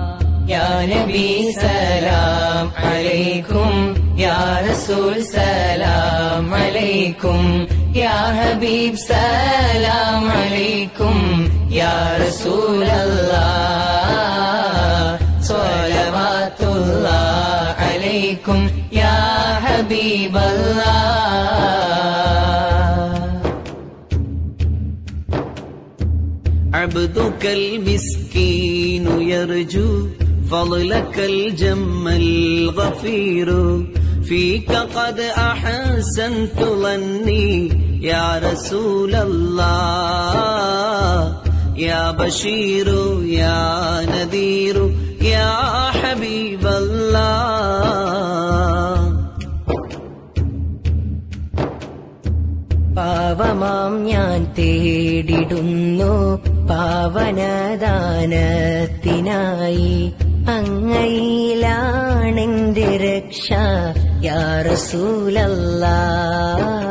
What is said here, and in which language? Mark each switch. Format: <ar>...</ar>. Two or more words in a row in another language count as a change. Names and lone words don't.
<ar>يا نبي سلام عليكم، يا رسول سلام عليكم، يا حبيب سلام عليكم، يا رسول الله صلوات الله عليكم يا حبيب الله. عبدك المسكين يرجو فضلك الجم الغفير فيك قد أحسنت ظني يا رسول الله يا بشير يا نذير يا حبيب الله.</ar> <ml>പാവമാം ഞാൻ തേടിടുന്നു പാവനദാനത്തിനായി അങ്ങയിലാണെന്റെ രക്ഷ</ml> <ar>يا رسول الله</ar>